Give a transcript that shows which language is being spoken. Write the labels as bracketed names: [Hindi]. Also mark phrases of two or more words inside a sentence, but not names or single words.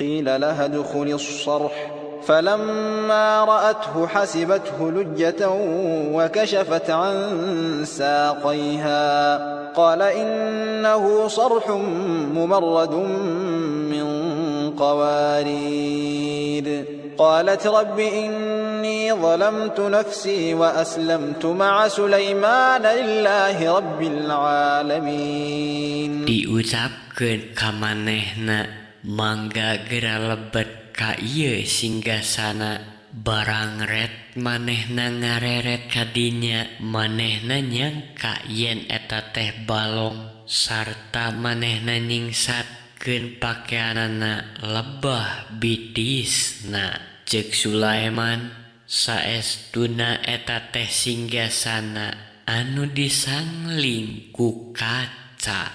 [Arabic] قيل لها ادخل الصرح فلما رأته حسبته لجة وكشفت عن ساقيها قال إنه صرح ممرد من قوارير قالت رب إني ظلمت نفسي وأسلمت مع سليمان لله رب العالمين. [Sundanese] Diucapkeun ka manehna mangga gera lebet ka ieu singgasana barang ret manehna ngareret ka dinya manehna nyangka yen eta teh balong sarta manehna nyingsatkeun pakaianana lebah bitisna ceuk Sulaiman saestuna eta teh singgasana anu disangling ku kaca.